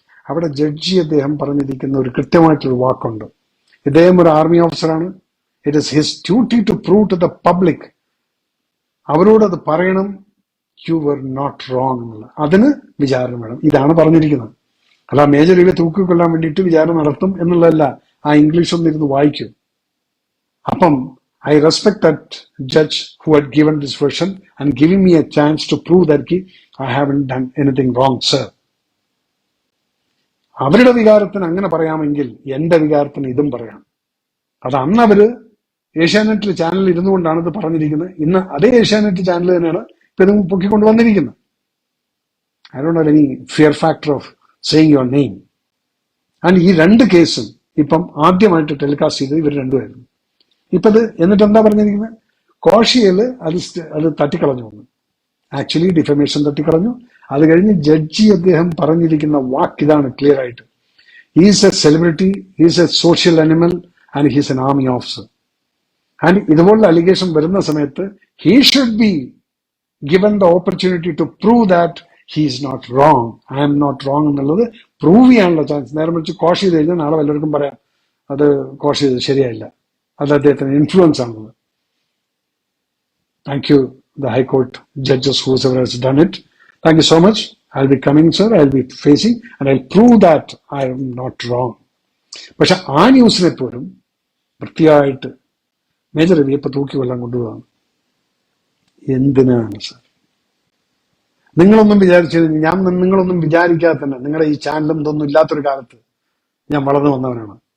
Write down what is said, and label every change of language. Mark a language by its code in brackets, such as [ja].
[ml] അവിടെ ജഡ്ജി അദ്ദേഹം പറഞ്ഞിരിക്കുന്ന ഒരു കൃത്യമായിട്ടൊരു വാക്കുണ്ട്. ഇദ്ദേഹം ഒരു ആർമി ഓഫീസറാണ്. [en] It is his duty to prove to the public. [ml] അവരോട് അത് പറയണം, [en] you were not wrong [ml] എന്നുള്ള. അതിന് വിചാരണ വേണം. ഇതാണ് പറഞ്ഞിരിക്കുന്നത്. അല്ല മേജർ രവിയെ തൂക്കിക്കൊല്ലാൻ വേണ്ടിയിട്ട് വിചാരണ നടത്തും എന്നുള്ളതല്ല. ആ ഇംഗ്ലീഷ് ഒന്നിരുന്ന് വായിക്കും. അപ്പം [en] I respect that judge who had given this version and giving me a chance to prove that I haven't done anything wrong, sir. [ml] അവരുടെ വികാരത്തിന് അങ്ങനെ പറയാമെങ്കിൽ എന്റെ വികാരത്തിന് ഇതും പറയാം. അത് അന്ന് അവര് ഏഷ്യാനെറ്റിൽ ചാനലിൽ ഇരുന്നുകൊണ്ടാണ് ഇത് പറഞ്ഞിരിക്കുന്നത്. ഇന്ന് അതേ ഏഷ്യാനെറ്റ് ചാനൽ തന്നെയാണ് ഇപ്പൊ ഇത് പൊക്കിക്കൊണ്ട് വന്നിരിക്കുന്നത്. [en] I don't have any fear factor of saying your name. [ml] And ഈ 2 കേസും ഇപ്പം ആദ്യമായിട്ട് ടെലികാസ്റ്റ് ചെയ്തത് ഇവർ രണ്ടുമായിരുന്നു. ഇപ്പത് എന്നിട്ട് എന്താ പറഞ്ഞിരിക്കുന്നത്, കോഷിയല് അത് തട്ടിക്കളഞ്ഞു വന്നു. Actually defamation തട്ടിക്കളഞ്ഞു. അത് കഴിഞ്ഞ് ജഡ്ജി അദ്ദേഹം പറഞ്ഞിരിക്കുന്ന വാക്ക് ഇതാണ് ക്ലിയർ ആയിട്ട്, [en] He's a celebrity, he's a social animal and he's an army officer. And [ml] ഇതുപോലുള്ള അലിഗേഷൻ വരുന്ന സമയത്ത് [en] he should be given the opportunity to prove that he is not wrong, I am not wrong [ml] എന്നുള്ളത് prove ചെയ്യാനുള്ള chance. നേരെ മറിച്ച് കോഷ് ചെയ്ത് കഴിഞ്ഞാൽ നാളെ വല്ലവർക്കും പറയാം അത് കോഷ് ചെയ്ത് ശരിയായില്ല, അത് അദ്ദേഹത്തിന് ഇൻഫ്ലുവൻസ് ആണുള്ളത്. Thank you [en] the High Court judges, whoever has done it. Thank you so much. I'll be coming, sir. I'll be facing and I'll prove that I am not wrong. [ml] പക്ഷെ ആ ന്യൂസിനെ പോലും വൃത്തിയായിട്ട് മേജർ രവി ഇപ്പൊ തൂക്കി കൊല്ലാൻ കൊണ്ടുപോകാം. എന്തിനാണ് സർ? നിങ്ങളൊന്നും നിങ്ങളൊന്നും വിചാരിക്കാതെ തന്നെ നിങ്ങളുടെ ഈ ചാനലും ഇതൊന്നും ഇല്ലാത്തൊരു കാലത്ത് ഞാൻ വളർന്നു വന്നവനാണ്.